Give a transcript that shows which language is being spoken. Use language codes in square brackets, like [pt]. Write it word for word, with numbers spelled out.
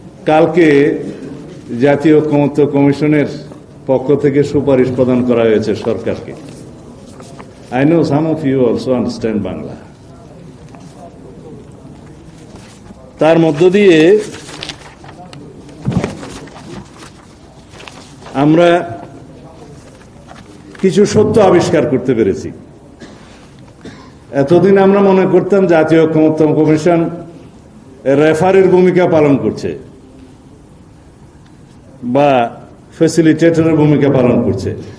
[bn] কালকে জাতীয় ঐক্যমত্য কমিশনের পক্ষ থেকে সুপারিশ প্রদান করা হয়েছে সরকারকে। [en] I know some of you also understand Bangla. [bn] তার মধ্য দিয়ে আমরা কিছু সত্য আবিষ্কার করতে পেরেছি। এতদিন আমরা মনে করতাম জাতীয় ঐক্যমত্য কমিশন রেফারির ভূমিকা পালন করছে বা ফ্যাসিলিটেটরের ভূমিকা পালন করছে।